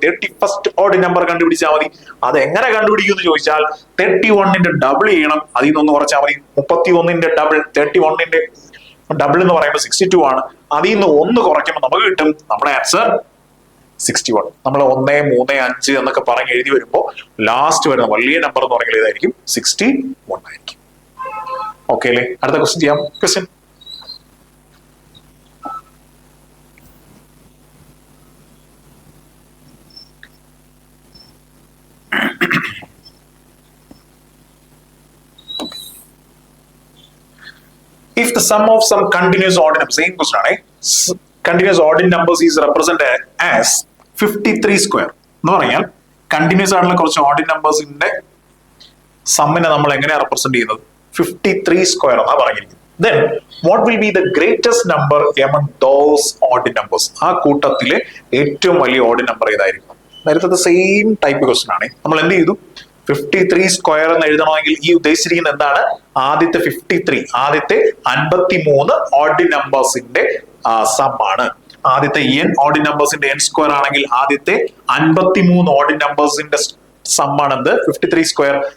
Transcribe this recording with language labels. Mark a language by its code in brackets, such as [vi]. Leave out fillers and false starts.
[ml] 31st odd number കണ്ടുപിടിച്ചാൽ മതി. അത് എങ്ങനെ കണ്ടുപിടിക്കും എന്ന് ചോദിച്ചാൽ 31ന്റെ ഡബിൾ ചെയ്യണം, അതിൽ നിന്ന് 1 കുറച്ചാൽ മതി. 31ന്റെ ഡബിൾ, 31ന്റെ ഡബിൾ എന്ന് പറയുമ്പോൾ 62 ആണ്. അതിൽ നിന്ന് 1 കുറയ്ക്കുമ്പോൾ നമുക്ക് കിട്ടും നമ്മുടെ ആൻസർ 61. നമ്മൾ 1, 3, 5 എന്നൊക്കെ പറഞ്ഞ് എഴുതി വരുമ്പോൾ ലാസ്റ്റ് വരുന്ന വലിയ നമ്പർ എന്ന് പറയുന്നത് ഏതായിരിക്കും? 61 ആയിരിക്കും. ഓക്കെ അല്ലേ? അടുത്ത ക്വസ്റ്റ്യൻ ചെയ്യാം. [en] question, if the sum of some continuous odd numbers, same question ആണ്, continuous odd numbers is represented as 53 square [ml] എന്ന് പറഞ്ഞാൽ കണ്ടിന്യൂസ് ആയിട്ടുള്ള കുറച്ച് ഓഡ് നമ്പേഴ്സിന്റെ സമ്മിനെ നമ്മൾ എങ്ങനെയാണ് റെപ്രസെന്റ് ചെയ്യുന്നത്? 53 സ്ക്വയർ എന്നാ പറഞ്ഞിരിക്കുന്നത്. [en] Then what will be the greatest number among those odd numbers? [ml] ആ കൂട്ടത്തിലെ ഏറ്റവും വലിയ ഓഡ് നമ്പർ ഏതായിരിക്കും? നേരത്തെ സെയിം ടൈപ്പ് ക്വസ്റ്റ്യൻ ആണ്. നമ്മൾ എന്ത് ചെയ്തു? 53 സ്ക്വയർ എന്ന് എഴുതണമെങ്കിൽ ഈ ഉദ്ദേശിച്ചിരിക്കുന്നത് എന്താണ്? ആദ്യത്തെ 53, ആദ്യത്തെ 53 ഓഡ് നമ്പേഴ്സിന്റെ സം ആണ്. ആദ്യത്തെ n ഓഡ് നമ്പേഴ്സിന്റെ n സ്ക്വയർ ആണെങ്കിൽ ആദ്യത്തെ 53 ഓഡ് നമ്പേഴ്സിന്റെ സം ആണെന്ത്? 53 സ്ക്വയർ.